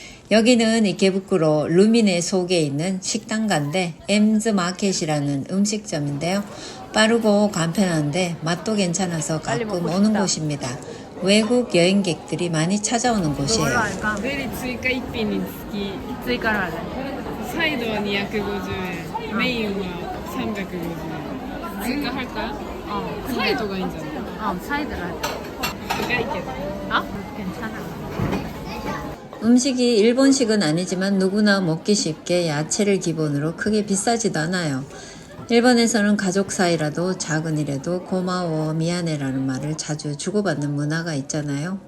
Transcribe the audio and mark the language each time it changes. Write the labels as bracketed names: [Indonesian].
[Korean] 여기는 이케부쿠로 루미네 속에 있는 식당가인데 엠즈 마켓이라는 음식점인데요. 빠르고 간편한데 맛도 괜찮아서 가끔 오는 곳입니다. 외국 여행객들이 많이 찾아오는 곳이에요. [Japanese] ゼリー追加1品につき追加のあるサイドは250円、メインは350円。追加 [Korean] 할까요? 사이드가 [Japanese] いいんじゃない? [Korean] 사이드를 할까? 그게 있겠다. 괜찮아. 음식이 일본식은 아니지만 누구나 먹기 쉽게 야채를 기본으로 크게 비싸지도 않아요. 일본에서는 가족 사이라도 작은 일에도 고마워, 미안해라는 말을 자주 주고받는 문화가 있잖아요.